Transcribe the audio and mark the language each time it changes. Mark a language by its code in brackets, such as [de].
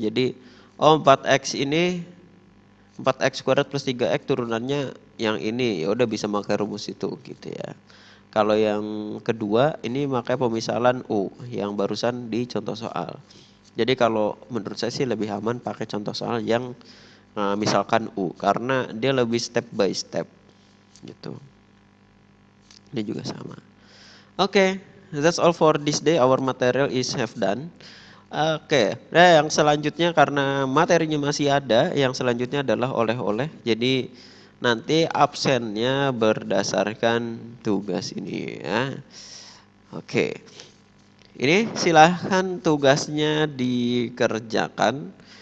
[id] Jadi 4x ini 4x kuadrat plus 3x turunannya yang ini, ya udah bisa pakai rumus itu gitu ya. Kalau yang kedua ini pakai pemisalan U yang barusan di contoh soal. Jadi kalau menurut saya sih lebih aman pakai contoh soal yang misalkan U karena dia lebih [en] step by step [id] gitu. Ini juga sama. [en] Oke, that's all for this day. Our material is have done. [id] Oke, nah yang selanjutnya karena materinya masih ada, yang selanjutnya adalah oleh-oleh. Jadi nanti absennya berdasarkan tugas ini ya. Oke, ini silahkan tugasnya dikerjakan.